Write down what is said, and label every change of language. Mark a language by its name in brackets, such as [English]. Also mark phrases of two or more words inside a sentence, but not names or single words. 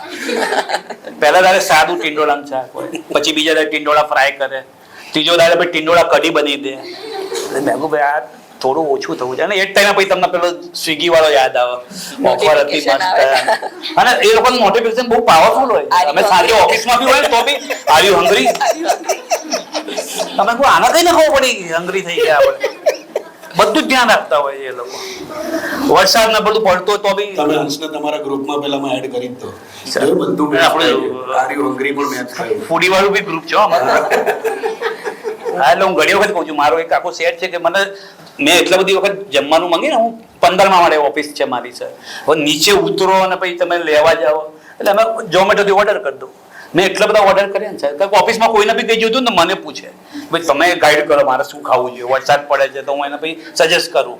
[Gujarati] પહેલા દાડે સાદું ટીંડોળાનું શાક હોય, પછી બીજા દાડે ટીંડોળા ફ્રાય કરે, ત્રીજો દાડે પછી ટીંડોળા કઢી બની દે. એટલે મેં કહું ભાઈ આ થોડું ઓછું થવું છે. અને એ જ ટાઈમે પછી તમને પેલો સ્વિગી વાળો યાદ આવે, ઓફર હતી Notification મસ્ત. આવે. અને એ લોકોનું નોટિફિકેશન બહુ પાવરફુલ હોય. [English] Are you [Gujarati] અમે સાંજે [English] hungry? [Gujarati] ઓફિસમાં બી હોય ને તો બી [English] are you hungry? [Gujarati] તમે કહો આના કઈ ને ખબર પડી હંગ્રી થઈ ગયા આપણે. બધું જ ધ્યાન રાખતા હોય છે એ લોકો. વરસાદ ને બધું પડતો તો બી તમે હંસને તમારા ગ્રુપમાં પેલામાં એડ કરી જ દો. સર, એ બધું match આપણે થાય છે. [English] Are you hungry [Gujarati] પણ match થાય છે. ફૂડી વાળું બી ગ્રુપ છે હો અમારું. હા, એટલે હું ઘણી વખત કહું છું, મારો એક આખો સેટ છે કે મને મેં એટલા બધી વખત જમવાનું માંગી ને, હું 15માં મારે ઓફિસ છે મારી સર. હવે નીચે ઉતરો અને પછી તમે લેવા જાઓ, એટલે અમે ઝોમેટોથી ઓર્ડર કરી દઉં. મેં એટલા બધા ઓર્ડર કર્યા ને સાહેબ, ઓફિસમાં કોઈને બી કઈ જોતું ને મને પૂછે ભાઈ તમે ગાઈડ કરો મારે શું ખાવું જોઈએ, વરસાદ પડે છે તો હું એને પછી સજેસ્ટ કરું.